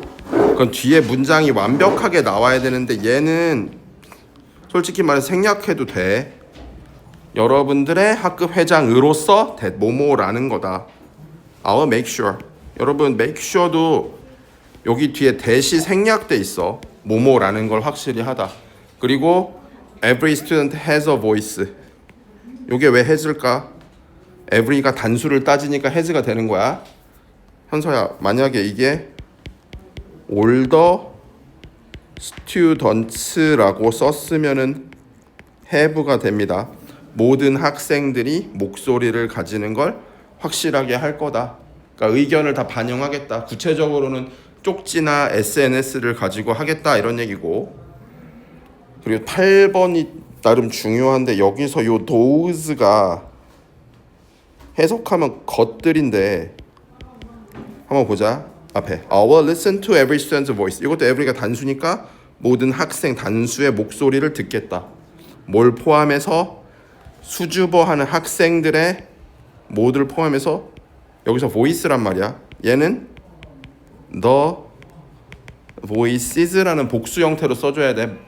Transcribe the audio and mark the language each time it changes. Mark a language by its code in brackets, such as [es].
[ko] 그건 뒤에 문장이 완벽하게 나와야 되는데 얘는 솔직히 말해 생략해도 돼. 여러분들의 학급 회장으로서 뭐뭐라는 거다. [en] I'll make sure. [ko] 여러분 make sure도 여기 뒤에 대시 생략돼 있어. 뭐뭐라는 걸 확실히 하다. 그리고 [en] every student has a voice. [ko] 요게 왜 has일까? every가 단수를 따지니까 has가 되는 거야. 현서야, 만약에 이게 older students라고 썼으면은 have가 됩니다. 모든 학생들이 목소리를 가지는 걸 확실하게 할 거다. 그러니까 의견을 다 반영하겠다. 구체적으로는 쪽지나 SNS를 가지고 하겠다 이런 얘기고. 그리고 8번이 나름 중요한데 여기서 요 those가 해석하면 것들인데 한번 보자. 앞에 [en] I will listen to every student's voice. [ko] 이것도 every가 단수니까 모든 학생 단수의 목소리를 듣겠다. 뭘 포함해서 수줍어하는 학생들의 뭐들 포함해서 여기서 voice란 말이야. 얘는 the voices라는 복수 형태로 써줘야 돼.